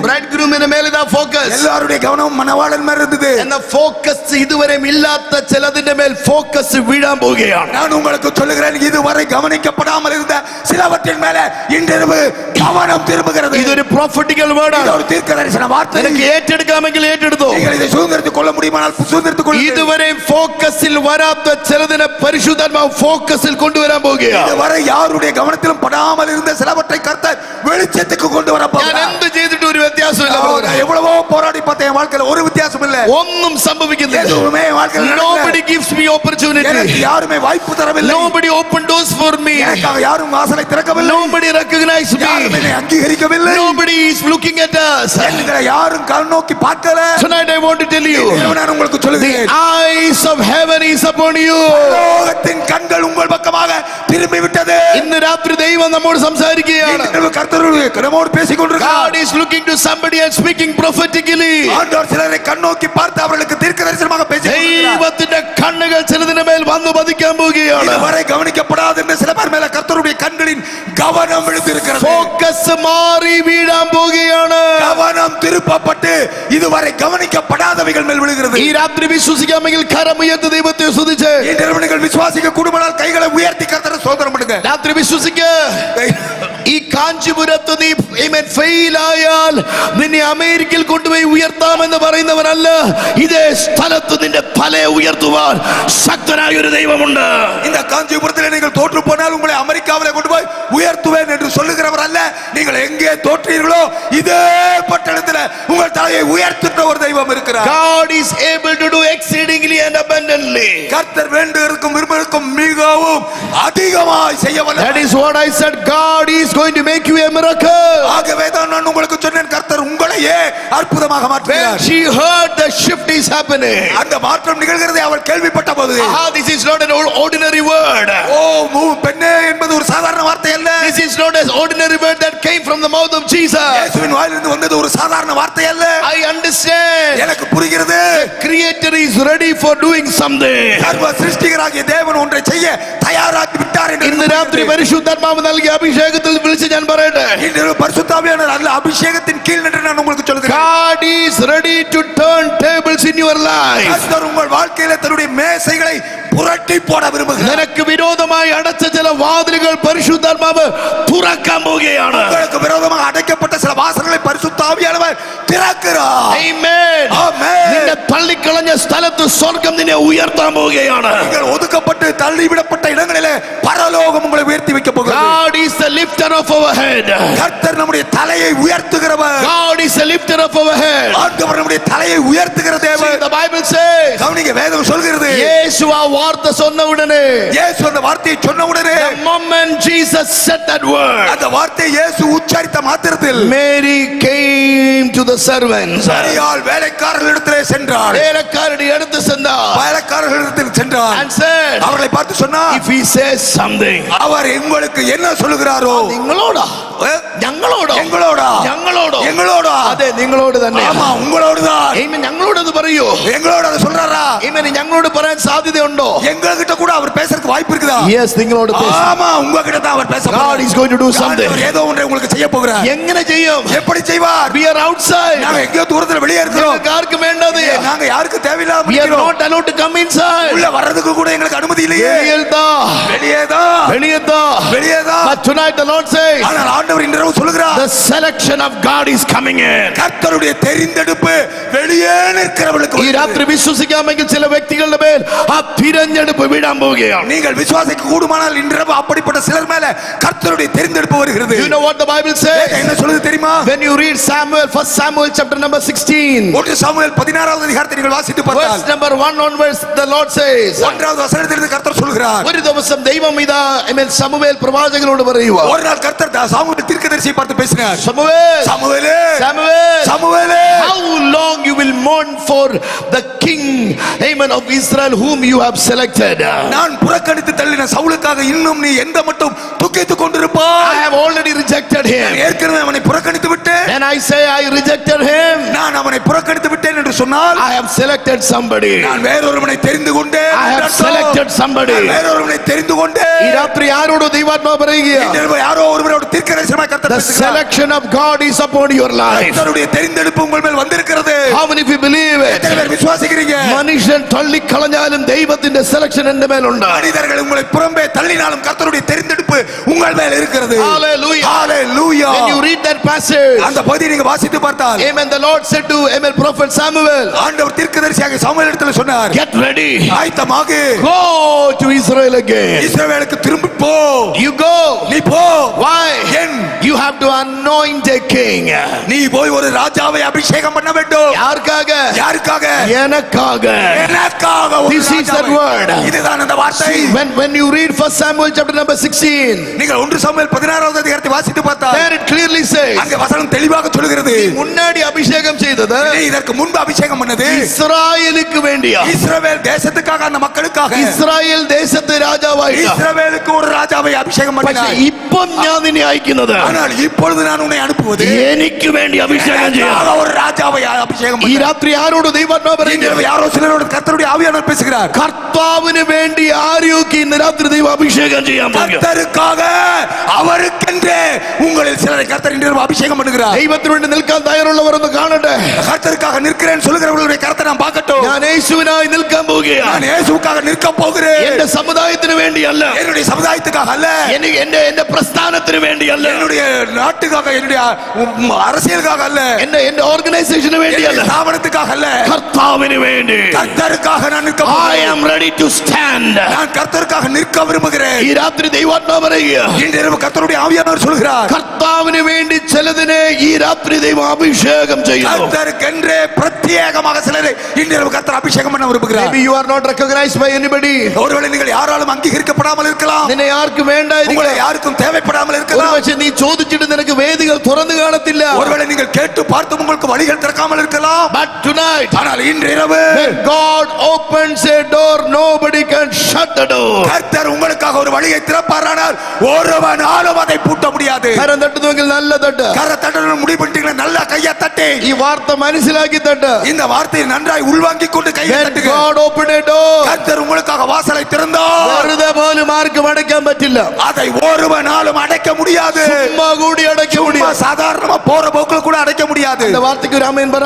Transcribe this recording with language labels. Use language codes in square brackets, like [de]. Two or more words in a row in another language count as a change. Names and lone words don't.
[ta] bridegroom மேல தான் ഫോക്കസ്. எல்லாருடைய கவனம் மணவாளன் மேல இருந்தது. [ml] എന്ന ഫോക്കസ് ഇതുവരെ ഇല്ലാത്ത ചിലതിന്റെ മേൽ ഫോക്കസ് വീഴാൻ പോവുകയാണ്. [ta] நான் உங்களுக்கு சொல்லுகிறேன், இதுவரை கவனிக்கப்படாமல் இருந்த சிலவற்றின் மேல இன்றிரவு கவனம் திரும்புகிறது. [ml] ഇതൊരു [en] prophetical word [ml] ആണ്. [ta] ஒரு தீர்க்கதரிசன வார்த்தை. [ml] നിനക്ക് ഏറ്റെടുക്കാമെങ്കിൽ ഏറ്റെടുത്തോ. [ta] நீங்கள் இதை சுதந்திரத்துக் கொள்ள முடியுமானால் சுதந்திரத்துக் கொள்ளுங்கள். [ml] ഇതുവരെ ഫോക്കസിൽ വരാത്ത ചിലതിനെ പരിശുദ്ധാത്മാവ് ഫോക്കസിൽ കൊണ്ടുവരാൻ പോവുകയാണ്. [ta] இதுவரை யாருடைய கவனத்திலும் படாமல் இருந்த சிலவற்றை கர்த்தர் வெளிச்சத்துக்கு கொண்டு வர [ml] ഞാൻ [ta] போகிறார். [ml] എന്ത് ചെയ്തിട്ട് ഒരു വ്യത്യാസമില്ല. [ta] நான் எவ்வளவோ போராடி பார்த்தேன், என் வாழ்க்கையில ஒரு வித்தியாசம் இல்ல. [ml] ഒന്നും സംഭവിക്കുന്നില്ല. [ta] எதுவுமே என் வாழ்க்கையில நடக்கல. [en] Nobody gives me opportunity. [ta] எனக்கு யாருமே வாய்ப்பு தரவில்லை. [en] Nobody open doors for me. [ta] எனக்காக யாரும் வாசலை திறக்கவில்லை. [en] Nobody recognize [ta] யாரும் [en] me. [ta] என்னை அங்கீகரிக்கவில்லை. [en] Nobody is looking at us. [ta] என்கிற யாரும் கண் நோக்கி பார்க்கல. [en] Tonight I want to tell you, [ta] நான் உங்களுக்கு [en] the [ta] சொல்லுகிறேன், [en] eyes of heaven is upon you. [ta] லோகத்தின் கண்கள் உங்கள் பக்கமாக திரும்பி விட்டது. [ml] ഇന്ന് രാത്രി ദൈവം നമ്മോട് സംസാരിക്കുകയാണ്. [ta] இன்று கர்த்தருடைய நம்மோடு பேசிக் கொண்டிருக்கிறார். [en] God is looking to somebody and speaking prophetically. [ta] ஆண்டவர் சிலரை கண்ணோக்கி பார்த்து அவர்களுக்கு தீர்க்கதரிசனமாக பேசிக் கொண்டிருக்கிறார். [ml] ദൈവത്തിന്റെ കണ്ണുകൾ ചിലതിന്റെ മേൽ വന്നു പതിക്കാൻ പോവുകയാണ്. [ta] இதுவரை கவனிக்கப்படாத சில பேர் மேல கர்த்தருடைய கண்களின் கவனம் விழுந்திருக்கிறது. [ml] ഫോക്കസ് മാറി വീഴാൻ പോവുകയാണ്. [ta] கவனம் திருப்பப்பட்டு இதுவரை கவனிக்கப்படாதவைகள் மேல் விழுகிறது. [ml] ഈ രാത്രി വിശ്വസിക്കാമെങ്കിൽ കരമുയർത്തി ദൈവത്തെ സ്തുതിച്ച് [ta] இன்று நீங்கள் விசுவாசிக்க கூடுமானால் கைகளை உயர்த்தி கர்த்தரை ஸ்தோத்திரம் பண்ணுங்க. [ml] രാത്രി വിശ്വസിക്ക. ഈ കാഞ്ചിപുരത്ത് നീ ഫെയിൽ ആയാൽ നിന്നെ അമേരിക്കയിൽ കൊണ്ടുപോയി ഉയർത്താമെന്ന് പറയുന്നവനല്ല, ഇതേ സ്ഥലത്ത് നിന്റെ തലയെ ഉയർത്തുവാൻ ശക്തനായ ഒരു ദൈവമുണ്ട്. [ta] இந்த காஞ்சிபுரத்தில் நீங்கள் தோற்று போனால் உங்களை அமெரிக்காவிலே கொண்டு போய் உயர்த்துவேன் என்று சொல்லுகிறவர் அல்ல. நீங்கள் எங்கே தோற்றீர்களோ இதே பட்டணத்தில் உங்கள் தலையை உயர்த்துகிற ஒரு தெய்வம் இருக்கிறார். [en] God is able to do exceedingly and abundantly. [ta] கர்த்தர் வேண்டுகிறதுக்கும் விரும்புகிறதுக்கும் மிகவும் அதிகமாய் செய்ய வல்லவர். [en] That is what I said. God is going to make you a miracle. [ta] ஆகவே தான் நான் உங்களுக்கு சொன்னேன், கர்த்தர் உங்களையே அற்புதமாக [en] When [ta] மாற்றுகிறார். [en] she heard the shift is happening, [ta] அந்த மாற்றம் நிகழ்கிறதை அவள் கேள்விப்பட்ட போது, [en] this is not an ordinary word. [ta] பெண்ணே என்பது ஒரு சாதாரண வார்த்தை அல்ல. [en] This is not an ordinary word that came from the mouth of Jesus. [ta] இயேசுவின் வாயிலிருந்து வந்தது ஒரு சாதாரண சாதாரண வார்த்தை அல்ல. [en] I understand. [ta] எனக்கு புரிகிறது. [en] Creator is ready for doing something. [ta] சர்வ சிருஷ்டிகராகிய தேவன் ஒன்றை செய்ய தயாராகி விட்டார் என்று [ml] ഇന്ന് രാത്രി പരിശുദ്ധാത്മാവ് നൽകിയ അഭിഷേകത്തിൽ വിളിച്ച് ഞാൻ പറയട്ടെ, [ta] இன்று பரிசுத்த ஆவியானவர் அல்ல அபிஷேகத்தின் கீழ் நின்று நான் உங்களுக்கு சொல்கிறேன். [en] God is ready to turn tables in your life. [ta] கர்த்தர் உங்கள் வாழ்க்கையில தன்னுடைய மேசைகளை புரட்டி போட விரும்புகிறார். [ml] നിനക്ക് വിരോധമായി അടച്ച ചില വാതിലുകൾ പരിശുദ്ധാത്മാവ് തുറക്കാൻ പോവുകയാണ്. [ta] உங்களுக்கு விரோதமாக அடைக்கப்பட்ட சில வாசல்களை பரிசுத்த ஆவியானவர் திறக்கிறார். [en] Amen. [ta] ஆமென். [ml] നിന്നെ തള്ളിക്കളഞ്ഞ സ്ഥലത്ത് സ്വർഗ്ഗം നിന്നെ ഉയർത്താൻ പോവുകയാണ്. [ta] நீங்கள் ஒதுக்கப்பட்டு தள்ளிவிடப்பட்ட இடங்களிலே பரலோகம் உங்களை உயர்த்தி வைக்க போகிறது. [en] God is the lifter of our head. [ta] கர்த்தர் நம்முடைய தலையை உயர்த்துகிறவர். [en] God is the lifter of our head. [ta] ஆண்டவர் நம்முடைய தலையை உயர்த்துகிற தேவன். [en] The Bible says, [ta] கவனிங்க, வேதம் சொல்கிறது, இயேசு ஆ வார்த்தை சொன்ன உடனே, இயேசு அந்த வார்த்தையை சொன்ன உடனே, [en] the moment Jesus said that word, [ta] அந்த வார்த்தையை இயேசு உச்சரித்த மாத்திரத்தில் [en] Mary came to the servants. [ta] மரியாள் வேலைக்காரர்களிடத்திலே சென்றாள். வேலைக்காரடி எடுத்து சென்றார். வேலைக்காரர்களிடத்தில் சென்றாள். [en] And said, [ta] அவர்களை பார்த்து சொன்னார், [en] if he says something, [ta] அவர் உங்களுக்கு என்ன சொல்லுகிறாரோ, [ml] നിങ്ങളോടാ ഞങ്ങളോടോ [ta] எங்களோடா [ml] ഞങ്ങളോടോ [ta] எங்களோடா, [ml] അതെ നിങ്ങളോട് തന്നെ. [ta] ஆமா உங்களோடுதான். [ml] Amen. ഞങ്ങളോട് അത് പറയൂ. [ta] எங்களோட அதை சொல்றாரா? [ml] Amen. ഞങ്ങളോട് പറയാൻ സാധ്യതയുണ്ടോ? [ta] எங்ககிட்ட கூட அவர் பேசறதுக்கு வாய்ப்பு இருக்குதா? [ml] Yes, നിങ്ങളോട് பேச. [ta] ஆமா உங்ககிட்ட தான் அவர் பேச [en] God [ta] போறார். [en] is going to do something. [ta] ஆண்டவர் ஏதோ ஒன்றை உங்களுக்கு செய்ய போகிறார். [ml] എങ്ങനെ ചെയ്യും? [ta] எப்படி செய்வார்? [en] We are outside. [ta] நாங்க எங்கேயோ தூரத்துல வெளியே இருக்கிறோம். [ml] ഞങ്ങൾക്ക് ആർക്കും വേണ്ടത്. [ta] நாங்க யாருக்கு தேவையில்லாம [en] We are [ta] இருக்கிறோம். [en] not allowed to come inside. [ta] உள்ள வர்றதுக்கு கூட எங்களுக்கு அனுமதி இல்லையே. வெளியேதான். [en] But tonight the Lord says, [ta] ஆனால் ஆண்டவர் இன்றைய சொல்லுகிறார், [en] the selection of God is coming in. [ta] கர்த்தருடைய தெரிந்தெடுப்பு வெளியே நிற்கிறவர்களுக்கு [ml] ഈ രാത്രി വിശ്വസിക്കാമെങ്കിൽ ചില വ്യക്തികളുടെ മേൽ ആ തിരഞ്ഞെടുപ്പ് വീഴാൻ പോവുകയാണ്. [ta] நீங்கள் விசுவாசிக்க கூடுமானால் இன்றைய அப்படிப்பட்ட சிலர் மேல கர்த்தருடைய தெரிந்தெடுப்பு வருகிறது. [en] You know what the Bible says? [ta] என்ன சொல்லுது தெரியுமா? [en] When you read Samuel, 1 Samuel chapter number 16, [ta] 1 சாமுவேல் 16வது அதிகாரத்தை நீங்கள் வாசித்து பார்த்தால், [en] verse number 1 onwards, the Lord says, [ta] 1வது வசனத்திலிருந்து கர்த்தர் சொல்கிறார், [ml] ഒരു ദിവസം ദൈവം ഇതാ സമൂവേൽ പ്രവാചകനോട് പറയുക, [ta] ஒரு நாள் கர்த்தர் சாமுவேல் தீர்க்கதரிசியை பார்த்து பேசினார். Samuel, சாமுவேலே, Samuel, சாமுவேலே, [en] how long you will mourn for the king, amen, of Israel whom you have selected? [ta] நான் புறக்கணித்து தள்ளின சவுலுக்காக இன்னும் நீ எந்த மட்டும் துக்கித்துக் கொண்டிருப்பாய்? [en] I have already rejected him. [ta] ஏற்கனவே அவனை புறக்கணித்து விட்டேன். [en] When I say I rejected him, [ta] நான் அவனை புறக்கணித்து விட்டேன் என்று சொன்னால், [en] I have selected somebody. [ta] நான் வேறொருவனை தெரிந்து கொண்டேன். [en] I have selected somebody. [ta] நான் வேறொருவனை தெரிந்து கொண்டேன். [ml] ഈ രാത്രി ആരോട് ദൈവാത്മാവ് പറയുക? [ta] இன்று யாரோ ஒருவரோட தீர்க்கதரிசனமாய் கர்த்தர் [en] The [ta] பேசுகிறார். [en] selection of God is upon your life. [ta] கர்த்தருடைய தெரிந்தெடுப்பு உங்கள் மேல் வந்திருக்கிறது. [en] How many of you believe it? [ta] எத்தனை பேர் விசுவாசிக்கிறீங்க? [ml] മനുഷ്യൻ തള്ളിക്കളഞ്ഞാലും ദൈവത്തിന്റെ സെലക്ഷൻ എന്റെ മേലുണ്ട്. [ta] மனிதர்கள் உங்களை புறம்பே தள்ளினாலும் கர்த்தருடைய தெரிந்தெடுப்பு உங்கள் மேல் இருக்கிறது. Hallelujah. Hallelujah. [en] When you read that passage, [ta] அந்த பகுதியை நீங்க வாசித்து பார்த்தால், [en] amen, the Lord said to prophet Samuel, [ta] ஆண்டவர் தீர்க்கதரிசியாக சாமுவேல் இடத்துல சொன்னார், [en] get ready, [ta] ஆயத்தமாக, [en] go to Israel again. [ta] இஸ்ரவேலுக்கு திரும்பி போ. [en] You go. [ta] நீ போ. [en] Why? [ta] ஏன்? [en] You have to anoint a king. [ta] நீ போய் ஒரு ராஜாவை அபிஷேகம் பண்ண வேண்டும். யாருக்காக? யாருக்காக? எனக்காக. எனக்காக ஒரு [en] This is that [ta] ராஜாவை. [en] word. [ta] இதுதான் அந்த வார்த்தை. [en] When you read 1 Samuel chapter number 16, [ta] நீங்கள் 1 சாமுவேல் 16வது அதிகாரத்தை வாசித்து பார்த்தால், [en] there it clearly says, [ta] அங்கே வசனம் தெளிவாக சொல்கிறது, முன்னாடி அபிஷேகம் செய்தது நீ இதற்கு முன்பு அபிஷேகம் பண்ணது [ml] ഇസ്രായേലിന് വേണ്ടിയാ. [ta] இஸ்ரவேல் தேசத்துக்காக, அந்த மக்களுக்காக. [ml] ഇസ്രായേൽ ദേശത്തെ രാജാവായിട്ടാ. [ta] இஸ்ரவேலுக்கு ஒரு ராஜாவை அபிஷேகம் [ml] പക്ഷേ [ta] பண்ணினாய். [ml] ഇപ്പം ഞാൻ നിന്നെ അയക്കുന്നത് [ta] ஆனால் இப்பொழுது நான் உன்னை அனுப்புவது [ml] എനിക്ക് വേണ്ടി അഭിഷേകം ചെയ്യാൻ. [ta] எனக்காக ஒரு ராஜாவை அபிஷேகம் [ml] ഈ [ta] பண்ண. [ml] രാത്രി ആരോട് ദൈവാത്മാവ് പറയുന്നു? [ta] யாரோ சிலரோடு கர்த்தருடைய ஆவியானவர் பேசுகிறார். [ml] കർത്താവിന് വേണ്ടി ആരെയൊക്കെ ഇന്ന് രാത്രി ദൈവം അഭിഷേകം ചെയ്യാൻ പോകുന്നു. [ta] கர்த்தருக்காக, அவருக்கென்றே உங்களில் சிலரை கர்த்தர் இன்று அபிஷேகம் பண்ணுகிறார். [ml] ദൈവത്തിന് വേണ്ടി നിൽക്കാൻ തയ്യാറുള്ളവർ ഒന്ന് കാണട്ടെ. [ta] கர்த்தருக்காக நிற்கிறேன் சொல்லுகிறவர்களுடைய கர்த்தரை நான் பார்க்கட்டும். [ml] ഞാൻ യേശുവിനായി നിൽക്കാൻ പോവുകയാണ്. [ta] நான் இயேசுவுக்காக நிற்க போகிறேன். [ml] എന്റെ സമുദായത്തിന് വേണ്ടിയല്ല, [ta] என்னுடைய சமுதாயத்துக்காக அல்ல, [ml] എന്റെ പ്രസ്ഥാനത്തിന് വേണ്ടിയല്ല, [ta] என்னுடைய நாட்டுக்காக, என்னுடைய அரசியலுக்காக அல்ல, [ml] എന്റെ ഓർഗനൈസേഷന് വേണ്ടിയല്ല, [ta] ஸ்தாபனத்துக்காக அல்ல, [ml] കർത്താവിന് വേണ്ടി. [ta] கர்த்தருக்காக நான் நிற்க [en] I [ta] போகிறேன். [en] am ready to stand. [ta] நான் கர்த்தருக்காக நிற்க விரும்புகிறேன். [ml] ഈ രാത്രി ദൈവാത്മാവ് പറയുക, [ta] இன்று கர்த்தருடைய ஆவியானவர் சொல்கிறார், [ml] കർത്താവിന് വേണ്ടി ചിലതിനെ ഈ രാത്രി ദൈവം അഭിഷേകം ചെയ്യുന്നു. [ta] கர்த்தருக்கென்றே பிரத்யேகமாக சிலரை இன்று கர்த்தர் அபிஷேகம் பண்ண விரும்புகிறார். [en] Maybe you are not recognized by anybody. [ta] ஒருவேளை நீங்கள் யாராலும் அங்கீகரிக்கப்படாமல் இருக்கலாம். [ml] നിന്നെ ആർക്കും വേണ്ട, [ta] உங்களை யாருக்கும் தேவைப்படாமல் இருக்கலாம். [ml] ഒരുപക്ഷേ നീ ചോദിച്ചു ചോദിച്ചിട്ട് നിനക്ക് വേദികൾ തുറന്നു കാണത്തില്ല. [ta] ஒருவேளை நீங்கள் கேட்டு பார்த்து உங்களுக்கு வழிகள் திறக்காமல் இருக்கலாம். [en] But tonight, [ta] ஆனால் இன்று இரவு [en] when God opens a door, nobody can shut the door. [ta] கர்த்தர் உங்களுக்காக ஒரு வழியை திறப்பாரானால் ஒருவனாலும் அதை பூட்ட முடியாது. [ml] കരം തട്ടുന്നുവെങ്കിൽ നല്ല തട്ട്. [ta] கர தட்டன முடிவு பண்ணிட்டீங்களா? நல்லா கையை தட்டி [ml] ഈ വാർത്ത മനസ്സിലാക്കി തട്ട്. [ta] இந்த வார்த்தையை நன்றாய் உள்வாங்கிக் கொண்டு கையை [en] When [ta] தட்டுங்க. [en] God opened a door, [ta] கர்த்தர் உங்களுக்காக வாசலை திறந்தார். [ml] വെറുതെ പോലും ആർക്കും അടയ്ക്കാൻ പറ്റില്ല. [ta] அதை ஒருவனாலும் அடைக்க முடியாது. [ml] ചുമ്മാ കൂടി അടയ്ക്ക [ta] சும்மா முடியாது. சாதாரணமா போற போக்குல கூட அடைக்க முடியாது. அந்த வார்த்தைக்கு ஒரு ஆமென் പറ.